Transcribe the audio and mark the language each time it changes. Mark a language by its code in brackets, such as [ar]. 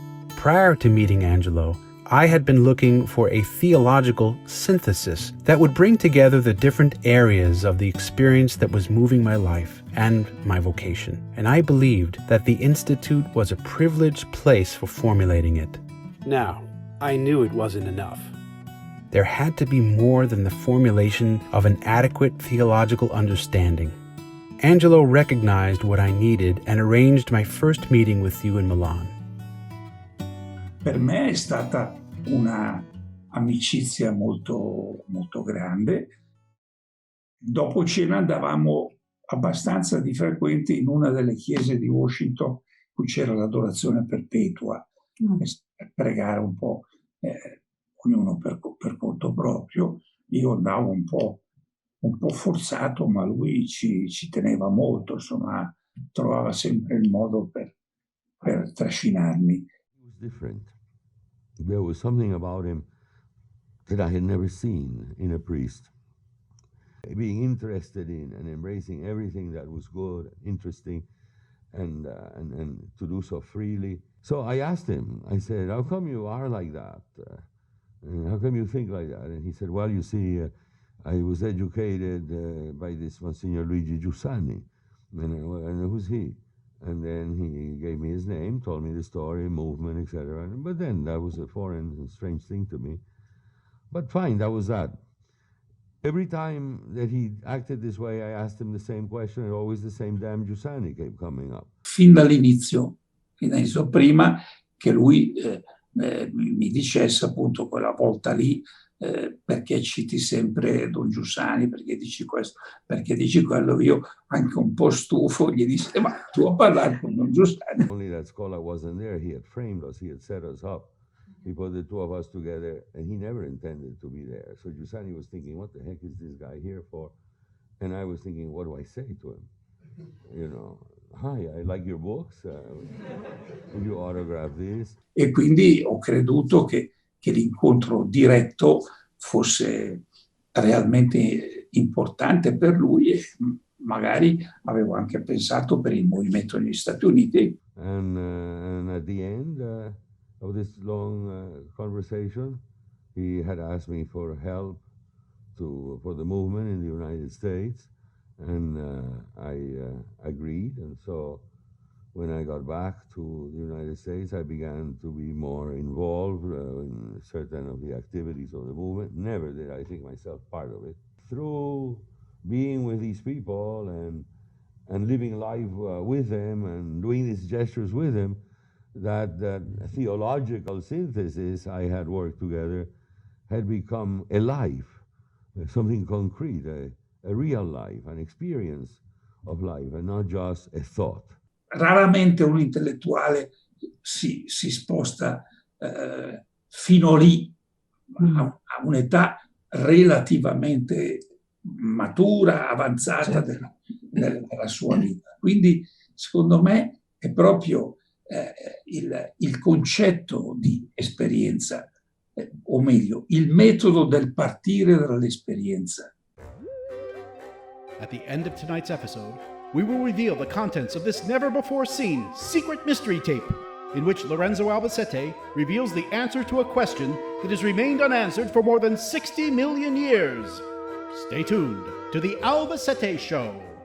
[en] Prior to meeting Angelo, I had been looking for a theological synthesis that would bring together the different areas of the experience that was moving my life and my vocation, and I believed that the Institute was a privileged place for formulating it. Now, I knew it wasn't enough. There had to be more than the formulation of an adequate theological understanding. Angelo recognized what I needed and arranged my first meeting with you in Milan. [it] Per me è stata una amicizia molto, molto grande. Dopo cena andavamo abbastanza di frequente in una delle chiese di Washington, cui c'era l'adorazione perpetua, per pregare un po', ognuno per conto proprio. Io andavo un po' forzato, ma lui ci teneva molto, insomma, trovava sempre il modo per trascinarmi. [en] Different. There was something about him that I had never seen in a priest. Being interested in and embracing everything that was good, interesting, and to do so freely. So I asked him, I said, how come you are like that? And how come you think like that? And he said, well, you see, I was educated by this Monsignor Luigi Giussani. And who's he? And then he gave me his name, told me the story, movement, etc. But then that was a foreign and strange thing to me. But fine, that was that. Every time that he acted this way, I asked him the same question, and always the same damn Giussani kept coming up. [it] Fin dall'inizio, prima che lui mi dicesse appunto quella volta lì, perché citi sempre Don Giussani, perché dici questo, perché dici quello. Io anche un po' stufo gli dissi, ma tu a parlare con Don Giussani. [en] Only that scholar wasn't there. He had framed us. He had set us up. He put the two of us together, and he never intended to be there. So Giussani was thinking, what the heck is this guy here for? And I was thinking, what do I say to him? You know, hi, I like your books. Would you autograph this? [it] E quindi ho creduto che l'incontro diretto fosse realmente importante per lui, e magari avevo anche pensato per il movimento negli Stati Uniti. [en] And at the end of this long conversation, he had asked me for help for the movement in the United States, and I agreed. And so when I got back to the United States, I began to be more involved in certain of the activities of the movement. Never did I think myself part of it. Through being with these people and living life with them and doing these gestures with them, that theological synthesis I had worked together had become a life, something concrete, a real life, an experience of life, and not just a thought. [it] Raramente un intellettuale si sposta fino lì, a un'età relativamente matura, avanzata della sua vita. Quindi, secondo me, è proprio il concetto di esperienza, o meglio, il metodo del partire dall'esperienza. [en] At the end of tonight's episode, we will reveal the contents of this never-before-seen secret mystery tape, in which Lorenzo Albacete reveals the answer to a question that has remained unanswered for more than 60 million years. Stay tuned to The Albacete Show.